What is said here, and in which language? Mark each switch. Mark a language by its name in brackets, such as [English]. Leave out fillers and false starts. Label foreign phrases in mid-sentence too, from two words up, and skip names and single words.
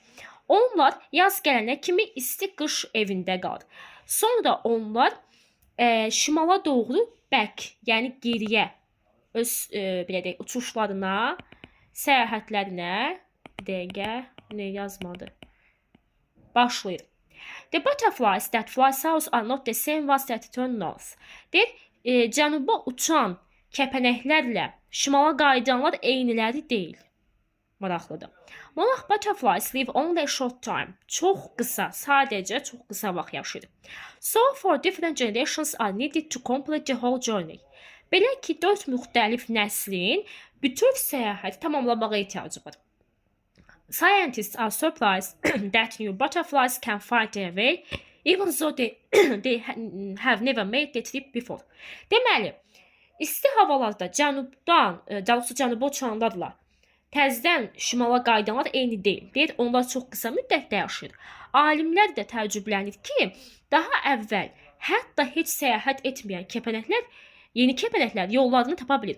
[Azerbaijani] Onlar yaz gələnə kimi isti qış evində qalır. Sonra onlar şimala doğru yəni geriyə öz belə deyək, uçuşlarına, səyahətlərinə, dəqiqə yazmadı, başlayır. [English] The butterflies that fly south are not the same ones that turn north. [Azerbaijani] Deyir, cənuba uçan kəpənəklərlə şimala qayıdanlar eyniləri deyil. Maraqlıdır. [English] Monarch butterflies live only a short time. [Azerbaijani] Çox qısa, sadəcə çox qısa vaxt yaşayır. [English] So for different generations are needed to complete the whole journey. [Azerbaijani] Belə ki, 4 müxtəlif nəslin bütöv səyahəti tamamlamağa ehtiyacı var. [English] Scientists are surprised that new butterflies can find their way, even though they have never made the trip before. [Azerbaijani] Deməli, isti havalarda cənuba uçanlarla təzədən şimala qayıdanlar eyni deyil. Deyir, onlar çox qısa müddətdə yaşayır. Alimlər də təəccüblənir ki, daha əvvəl hətta heç səyahət etməyən kəpənəklər, yeni kəpənəklər yollarını tapa bilir.